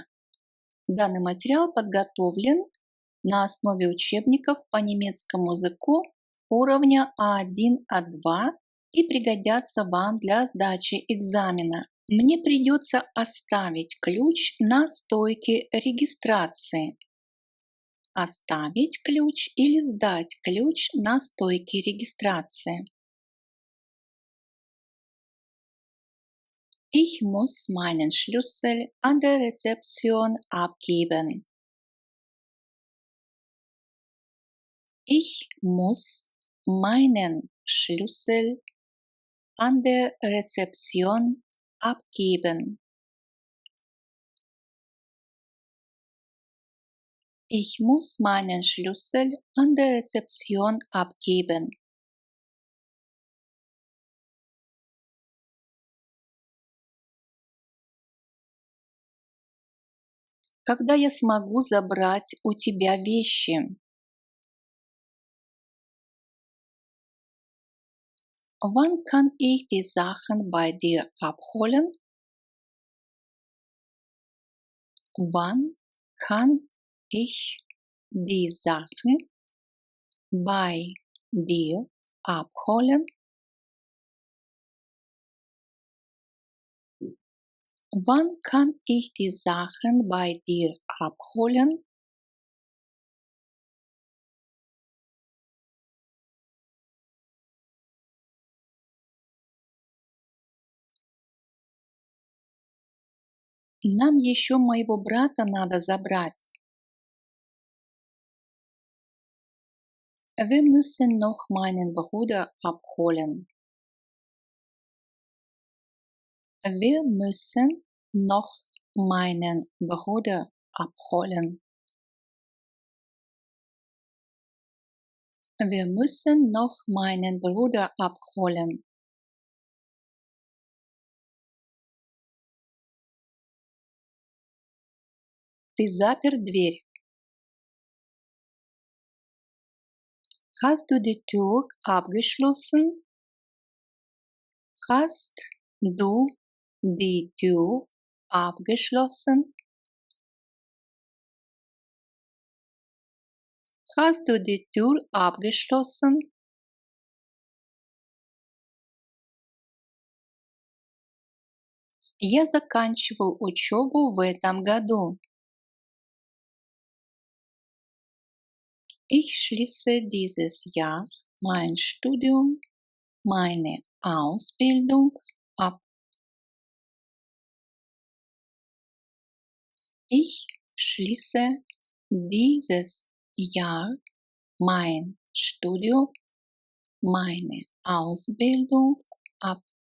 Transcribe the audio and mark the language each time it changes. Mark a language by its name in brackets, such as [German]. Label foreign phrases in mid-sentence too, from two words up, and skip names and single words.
[Russian] Данный материал подготовлен на основе учебников по немецкому языку уровня А1, А2 и пригодятся вам для сдачи экзамена. Мне придется оставить ключ на стойке регистрации. Оставить ключ или сдать ключ на стойке регистрации. [German] Ich muss meinen Schlüssel an der Rezeption abgeben. Ich muss meinen Schlüssel an der Rezeption abgeben. Ich muss meinen Schlüssel an der Rezeption abgeben. [Russian] Когда я смогу забрать у тебя вещи? [German] Wann kann ich die Sachen bei dir abholen? Wann kann ich die Sachen bei dir abholen? Wann kann ich die Sachen bei dir abholen? [Russian] Нам еще моего брата надо забрать. [German] Wir müssen noch meinen Bruder abholen. Wir müssen noch meinen Bruder abholen. Wir müssen noch meinen Bruder abholen. [Russian] Ты запер дверь. [German] Hast du die Tür abgeschlossen? Hast du die Tür abgeschlossen? Hast du die Tür abgeschlossen? [Russian] Я заканчиваю учебу в этом году. [German] Ich schließe dieses Jahr mein Studium, meine Ausbildung ab. Ich schließe dieses Jahr mein Studium, meine Ausbildung ab.